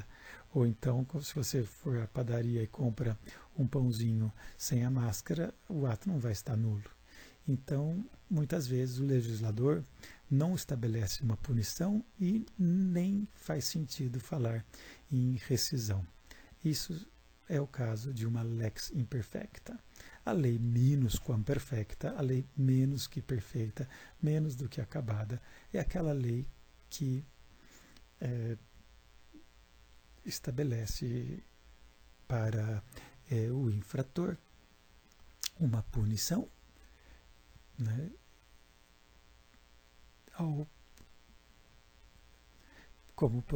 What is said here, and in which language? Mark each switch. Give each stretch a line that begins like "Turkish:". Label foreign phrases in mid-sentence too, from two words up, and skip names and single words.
Portuguese: Ou então, se você for à padaria e compra um pãozinho sem a máscara, o ato não vai estar nulo. Então, muitas vezes o legislador não estabelece uma punição e nem faz sentido falar em rescisão. Isso é o caso de uma
Latin: lex imperfecta.
Portuguese: A lei
Latin: minus quam perfecta,
Portuguese: a lei menos que perfeita, menos do que acabada, é aquela lei que estabelece para o infrator uma punição, né, como, por